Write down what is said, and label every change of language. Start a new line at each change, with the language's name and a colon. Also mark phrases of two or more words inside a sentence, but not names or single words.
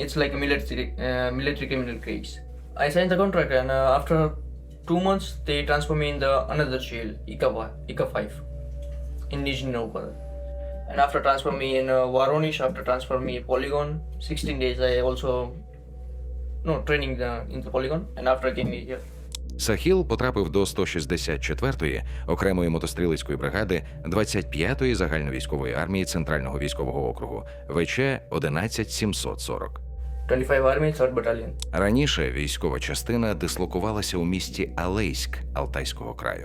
English: It's like a military criminal case. I signed the contract and after 2 months they transfer me in the another jail, ICA 5. In Nizhny Novgorod. And after transfer me in Voronezh, after transfer me Polygon, 16 days I also training in the Polygon, and after came here.
Ukrainian: Сахіл потрапив до 164-ї окремої мотострілецької бригади 25-ї загальновійськової армії Центрального військового округу ВЧ 11740.
English: 25 Army, 3rd Battalion.
Ukrainian: Раніше військова частина дислокувалася у місті Алейськ Алтайського краю.